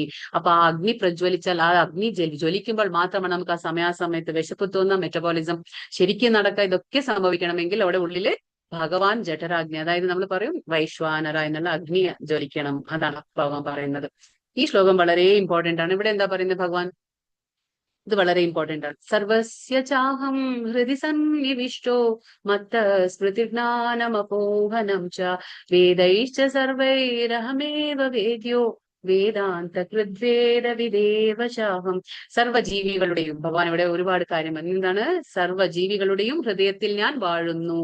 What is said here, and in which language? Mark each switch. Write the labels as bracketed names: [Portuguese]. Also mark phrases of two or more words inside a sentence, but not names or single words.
[Malayalam] അപ്പൊ ആ അഗ്നി പ്രജ്വലിച്ചാൽ, ആ അഗ്നി ജ്വലിക്കുമ്പോൾ മാത്രമാണ് നമുക്ക് ആ സമയാസമയത്ത് വിശപ്പ് തോന്നുന്ന, മെറ്റബോളിസം ശരിക്കും നടക്കുക. ഇതൊക്കെ സംഭവിക്കണമെങ്കിൽ അവിടെ ഉള്ളില് ഭഗവാൻ ജഠരാഗ്നി, അതായത് നമ്മൾ പറയും വൈശ്വാനര എന്നുള്ള അഗ്നി ജ്വലിക്കണം. അതാണ് ഭഗവാൻ പറയുന്നത്. ഈ ശ്ലോകം വളരെ ഇമ്പോർട്ടന്റ് ആണ്. ഇവിടെ എന്താ പറയുന്നത് ഭഗവാൻ? ഇത് വളരെ ഇമ്പോർട്ടന്റ് ആണ്. [Sanskrit] സർവസ്യ ചാഹം ഹൃദി സന്നിവിഷ്ടോ മത്ത സ്മൃതിജ്ഞാനമപോഹനം ച വേദൈശ്ച സർവൈരഹമേവ വേദ്യോ വേദാന്ത കൃദ്വേദ വിദേവശാഹം. [Malayalam] സർവ്വജീവികളുടെയും, ഭഗവാൻ ഇവിടെ ഒരുപാട് കാര്യം എന്താണ്? സർവ്വജീവികളുടെയും ഹൃദയത്തിൽ ഞാൻ വാഴുന്നു.